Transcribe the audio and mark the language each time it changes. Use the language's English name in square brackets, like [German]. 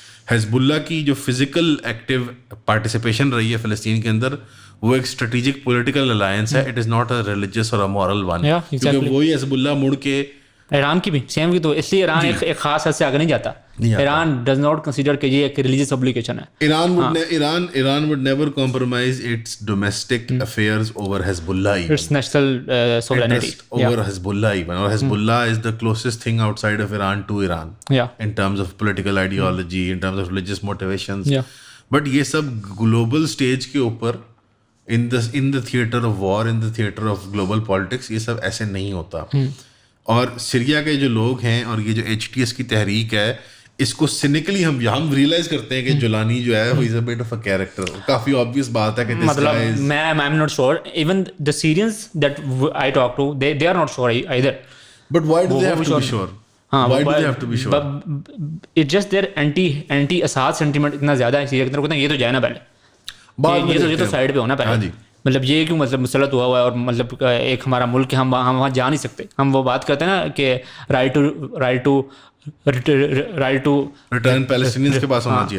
[Urdu] حزب اللہ کی جو فزیکل ایکٹیو پارٹیسپیشن رہی ہے فلسطین کے اندر, وہ ایک اسٹریٹجک پولیٹیکل الائنس ہے, it is not a religious اور مورل ون, کیونکہ وہی حزب اللہ مڑ کے ایران کی بھی سیم کی تو اس لیے ایران ایک خاص حد سے آگے نہیں جاتا. ایران ڈز ناٹ کنسیڈر کہ یہ ایک ریلیجیس obligation ہے. [English] Iran would never compromise its domestic affairs over Hezbollah. It's national sovereignty. Over Hezbollah even. Or Hezbollah is the closest thing outside of Iran to Iran. Yeah. In terms of political ideology, in terms of religious motivations. Yeah. But یہ سب global stage کے اوپر in the theater of war, in the theater of global politics, [Urdu] یہ سب ایسے نہیں ہوتا. اور Syria کے جو لوگ ہیں اور یہ جو HTS کی تحریک ہے, اس کو سینیکلی ہم ریئلائز کرتے ہیں کہ جولانی جو ہے [English] he is a bit of a character. [Urdu] Coffee obvious بات ہے کہ [English] مطلب I'm not sure. Even the Syrians that I talk to, they are not sure either. But why do they have to be sure? Why do they have to be sure? It's just their anti Assad sentiment [Urdu] اتنا زیادہ ہے Syria کی طرف, کہتے ہیں یہ تو جائے نا پہلے, یہ تو سائڈ پہ ہونا پہلے. مطلب یہ کیوں مطلب مسلط ہوا ہوا ہے, اور مطلب ایک ہمارا ملک ہے, ہم وہاں جا نہیں سکتے. ہم وہ بات کرتے ہیں نا کہ رائٹ ٹو ریٹرن پیلسٹینیئنز کے پاس ہونا چاہیے,